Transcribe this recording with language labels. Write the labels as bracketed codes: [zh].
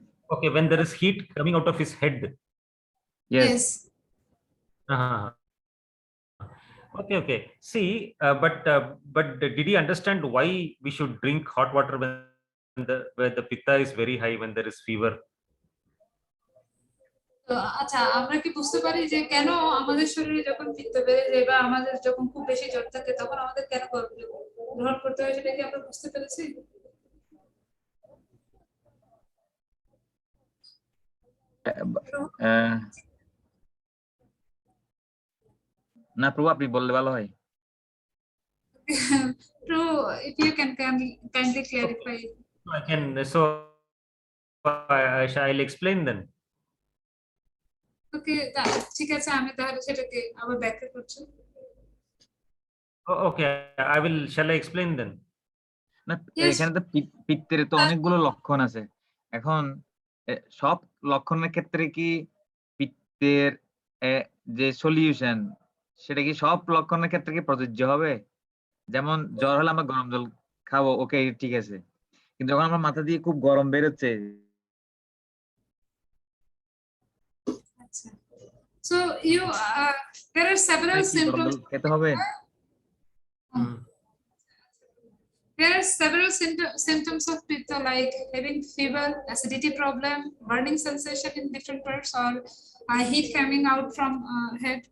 [en] Okay, when there is heat coming out of his head. Yes. Uh-huh. Okay, okay. See, but did he understand why we should drink hot water when the pitta is very high, when there is fever? [bn] তো আচ্ছা, আমরা কি বুঝতে পারি যে কেন আমাদের শরীরে যখন পিত্ত বেড়ে যায় বা আমাদের যখন খুব বেশি জ্বর থাকে তখন আমাদের কেন গরম জল গ্রহণ করতে হয়, সেটা কি আমরা বুঝতে পেরেছি? না প্রভু, আপনি বললে ভালো হয়। [en] So if you can kindly clarify. I can, so I'll explain then. [bn] ওকে, ঠিক আছে, আমি তাহলে সেটাকে আবার ব্যাখ্যা করছি। [en] Okay, I will. Shall I explain then? [bn] না, [en] Yes. [bn] এখানে তো পিত্তের তো অনেকগুলো লক্ষণ আছে। এখন সব লক্ষণের ক্ষেত্রে কি পিত্তের যে সলিউশন, সেটা কি সব লক্ষণের ক্ষেত্রে কি প্রযোজ্য হবে? যেমন জ্বর হলে আমরা গরম জল খাবো, ওকে ঠিক আছে, কিন্তু যখন আমার মাথা দিয়ে খুব গরম বেরোচ্ছে, [en] So you there are several [bn] কি গরম [en] symptoms. [bn] জল খেতে হবে? [en] There are several symptoms of pitta like having fever, acidity problem, burning sensation in different parts, or heat coming out from head.